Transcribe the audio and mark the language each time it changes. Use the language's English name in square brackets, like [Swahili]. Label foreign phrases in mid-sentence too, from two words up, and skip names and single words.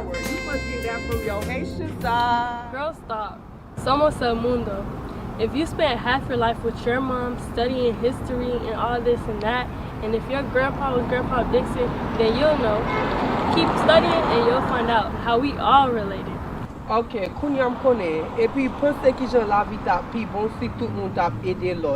[English] You must get that from your Haitian side. Girl, stop. [Spanish] Somos el mundo. [English] If you spent half your life with your mom studying history and all this and that, and if your grandpa was Grandpa Dixon, then you'll know. Keep studying and you'll find out how we all related. [Haitian Creole] Ok, kounyam konen, epi pense ki jan la vi tap pi bon si tout moun tap ede lot.